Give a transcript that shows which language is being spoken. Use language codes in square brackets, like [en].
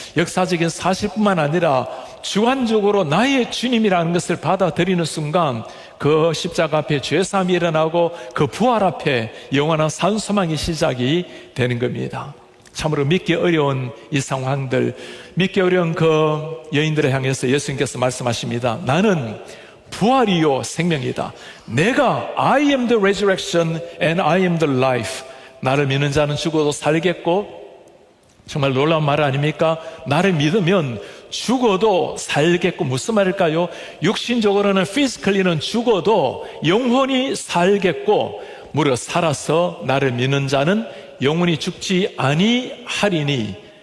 [ko] 역사적인 사실뿐만 아니라 주관적으로 나의 주님이라는 것을 받아들이는 순간 그 십자가 앞에 죄사함이 일어나고 그 부활 앞에 영원한 산소망의 시작이 되는 겁니다. 참으로 믿기 어려운 이 상황들, 믿기 어려운 그 여인들을 향해서 예수님께서 말씀하십니다. 나는 부활이요 생명이다. 내가 [en] I am the resurrection and I am the life. [ko] 나를 믿는 자는 죽어도 살겠고, 정말 놀라운 말 아닙니까? 나를 믿으면 죽어도 살겠고, 무슨 말일까요? 육신적으로는 physically는 죽어도 영혼이 살겠고, 무려 살아서 나를 믿는 자는 영혼이 죽지 아니하리니.